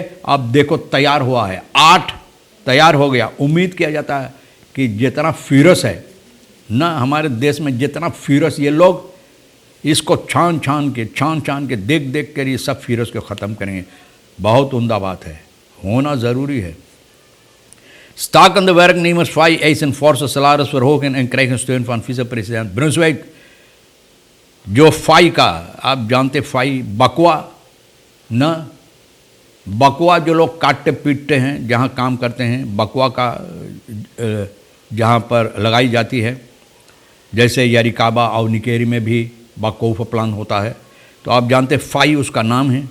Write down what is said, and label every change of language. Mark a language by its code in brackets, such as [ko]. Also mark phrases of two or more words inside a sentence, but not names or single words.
[hns] अब देखो तैयार हुआ है, 8 तैयार हो गया। उम्मीद किया जाता है कि जितना फ्यूरस है ना हमारे देश में, जितना फ्यूरस ये लोग इसको छान छान के देख देख कर ये सब फ्यूरस को ख़त्म करेंगे। बहुत उम्दा बात है, होना ज़रूरी है। [nl] Stakende werknemers van eisen forse salarisverhoging en krijgen steun van vicepresident Brunswijk। [hns] जो फाई का आप जानते, फाई बकवा न, बकवा जो लोग काटते पीटते हैं जहाँ काम करते हैं, बकवा का जहाँ पर लगाई जाती है, जैसे यारिकाबा और निकेरी में भी बकौफ प्लान होता है, तो आप जानते फाई उसका नाम है।